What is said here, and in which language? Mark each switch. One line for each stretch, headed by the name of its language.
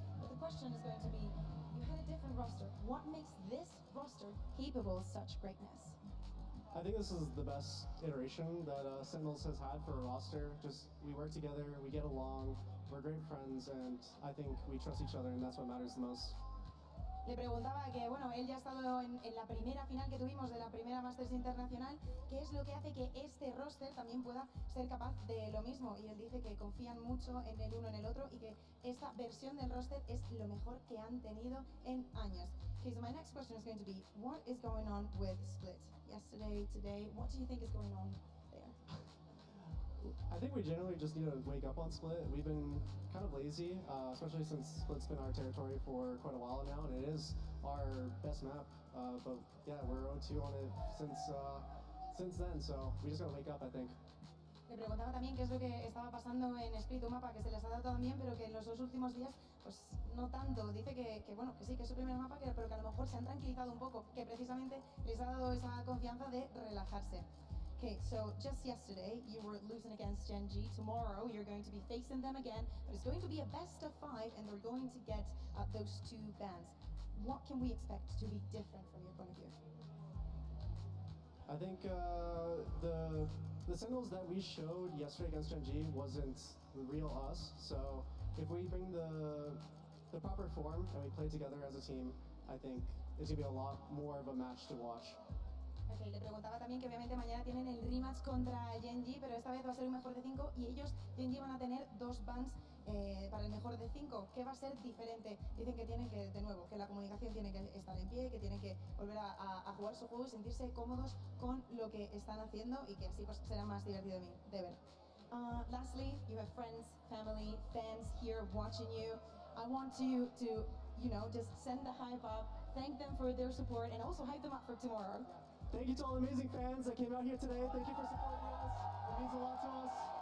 English: But the question is going to be, you had a different roster. What makes this roster capable of such greatness? I think this is the best iteration that Sentinels has had for a roster. Just, we work together, we get along, we're great friends, and I think we trust each other, and that's what matters the most.
Spanish: Le preguntaba que, bueno, él ya ha estado en la primera final que tuvimos de la primera Masters Internacional, ¿qué es lo que hace que este roster también pueda ser capaz de lo mismo? Y él dice que confían mucho en el uno en el otro y que esta versión del roster es lo mejor que han tenido en años.
English: Okay, so my next question is going to be, what is going on with Split? Yesterday, today, what do you think is going on there? I think we generally just need to wake up on Split. We've been kind of lazy, especially since Split's been our territory for quite a while now, and it is our best map. But yeah, we're 0-2 on it since then, so we just gotta wake up, I think.
Spanish: Le preguntaba también qué es lo que estaba pasando en Split, un mapa que se les ha dado tan bien, pero que en los dos últimos días, pues no tanto. Dice que bueno, que sí, que es su primer mapa, pero que a lo mejor se han tranquilizado un poco, que precisamente les ha dado esa confianza de relajarse.
English: Okay, so just yesterday you were losing against Gen G. Tomorrow you're going to be facing them again, but it's going to be a best of 5 and they're going to get those 2 bans. What can we expect to be different from your point of view? I think the Sentinels that we showed yesterday against Gen G wasn't the real us, so if we bring the proper form and we play together as a team, I think it's going to be a lot more of a match to watch.
Spanish: Okay, le preguntaba también que obviamente mañana tienen el rematch contra Gen G, pero esta vez va a ser un mejor de 5 y ellos, Gen G, van a tener 2 bans para el mejor de 5. ¿Qué va a ser diferente? Dicen que tienen que, de nuevo, que la comunicación tiene que estar en pie, que tienen que volver a jugar su juego y sentirse cómodos con lo que están haciendo y que así pues será más divertido de ver.
English: Lastly, you have friends, family, fans here watching you. I want you to, you know, just send the hype up, thank them for their support, and also hype them up for tomorrow. Thank you to all the amazing fans that came out here today. Thank you for supporting us. It means a lot to us.